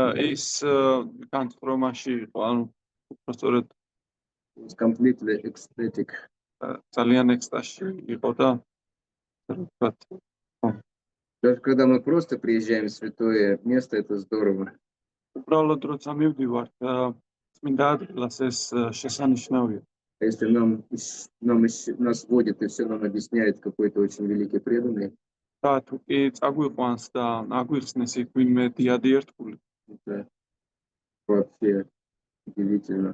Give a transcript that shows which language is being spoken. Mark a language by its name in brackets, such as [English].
[Georgian] ის განწყრომაში იყო, ანუ უბრალოდ [English] Was completely ecstatic. [Georgian] ძალიან ექსტაზში იყო და [Russian] Даже когда мы просто приезжаем в святое место, это здорово. [Georgian] უბრალოდ როცა მივდივართ წმინდა ადგილას, ეს შესანიშნავია. [Russian] А если нас водит и все нам объясняет какой-то очень великий преданный, [Georgian] და თუ კი წაგვიყვანს და აგვიხსნეს იქ ვინმე დიადი ერთგული, [Russian] это вообще удивительно.